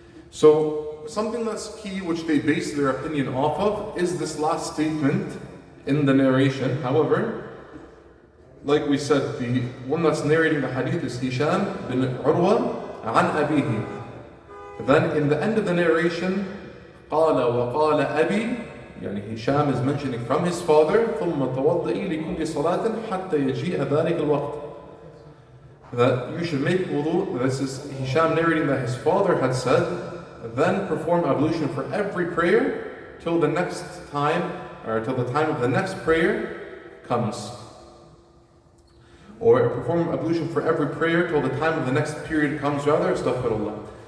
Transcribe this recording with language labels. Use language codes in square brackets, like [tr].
[en] So something that's key, which they base their opinion off of, is this last statement in the narration. However, like we said, the one that's narrating the hadith is Hisham bin Urwa an Abihi. Then in the end of the narration, [ar] قال وقال أبي, يعني [en] Hisham is mentioning from his father, [ar] ثم توضئي لكل صلاة حتى يجيء ذلك الوقت. [en] That you should make wudu, this is Hisham narrating that his father had said, then perform ablution for every prayer till the next time, or till the time of the next prayer comes. Or perform ablution for every prayer till the time of the next period comes, rather, astaghfirullah.